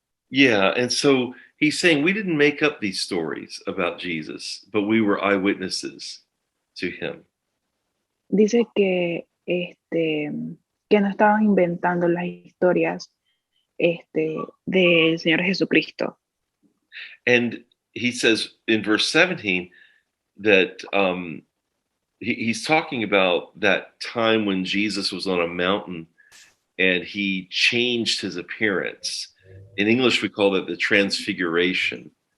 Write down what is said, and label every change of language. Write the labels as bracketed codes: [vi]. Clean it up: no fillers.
[en] Yeah, and so he's saying we didn't make up these stories about Jesus, but we were eyewitnesses to him. [es] Dice que no estaban inventando las historias del Señor Jesucristo. [en] And he says in verse 17 that he's talking about that time when Jesus was on a mountain and he changed his appearance. In English, we call that the transfiguration.